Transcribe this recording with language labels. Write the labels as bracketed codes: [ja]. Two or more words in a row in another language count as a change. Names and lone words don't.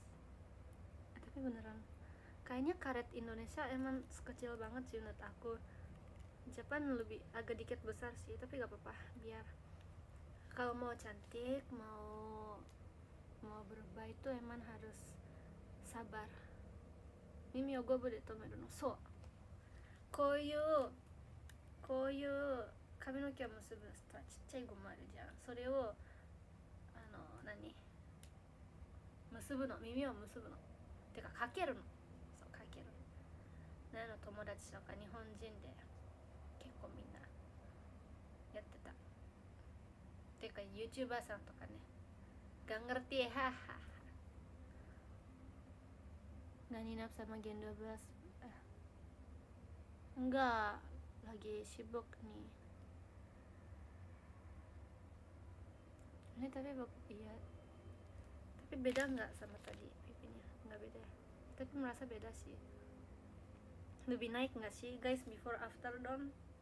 [id] Tapi beneran, kayaknya karet Indonesia emang sekecil banget sih menurut aku. Jepang lebih agak dikit besar sih, tapi gak apa-apa. Biar kalau mau cantik, mau berubah itu emang harus sabar. [ja] 耳はゴムで止めるの. So, こういう髪の毛を結ぶさ、ちっちゃいゴムあるじゃん。それを結ぶの、耳を結ぶの。てかかけるの。そう、かける。なの友達とか日本人で結構みんなやってた。てか YouTuber さんとかね。 [id] Gak ngerti, [ja] haha. [id] Gak ninap sama Gen 12. Enggak, lagi sibuk nih. Ini tapi iya. Tapi beda nggak sama tadi pipinya? Nggak beda ya. Tapi merasa beda sih. Lebih naik nggak sih guys, [en] before after [id] dong?